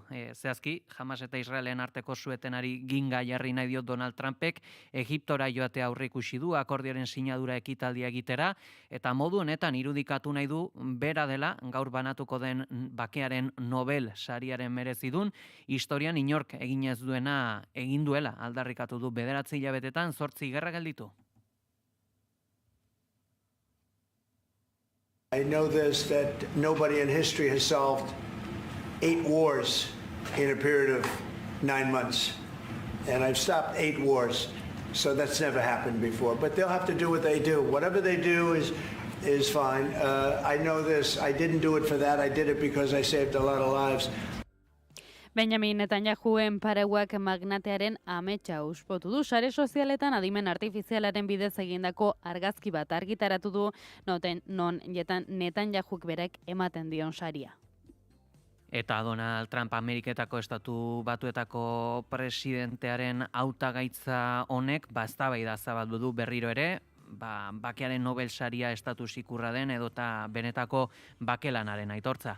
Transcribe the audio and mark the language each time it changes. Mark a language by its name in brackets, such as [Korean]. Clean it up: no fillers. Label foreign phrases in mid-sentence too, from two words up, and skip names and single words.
[Basque] Zehazki, Hamas eta Israelen arteko suetenari ginga jarri nahi diot Donald Trumpek, Egiptora joatea aurreikusi du akordioaren sinadura ekitaldia egitera, eta modu honetan irudikatu nahi du bera dela gaur banatuko den bakearen Nobel sariaren merezidun, historian inork egin ez duena egin duela aldarrikatu du 9 hilabetetan 8 gerra gelditu. [English] I know this, that nobody in history has solved 8 wars in a period of 9 months. And I've stopped 8 wars, so that's never happened before. But they'll have to do what they do. Whatever they do is fine. I know this, I didn't do it for that, I did it because I saved a lot of lives. [Basque] Benjamin Netanyahuen parauak magnatearen ametsa uspotu du. Sare sozialetan adimen artifizialaren bidez egindako argazki bat argitaratu du, non Netanyahuk berek ematen dion saria. Eta Donald Trump Ameriketako Estatu Batuetako presidentearen hautagaitza honek eztabaida zabaldu du berriro ere, bakearen Nobel saria estatus ikurra den edota benetako bakelanaren aitortza.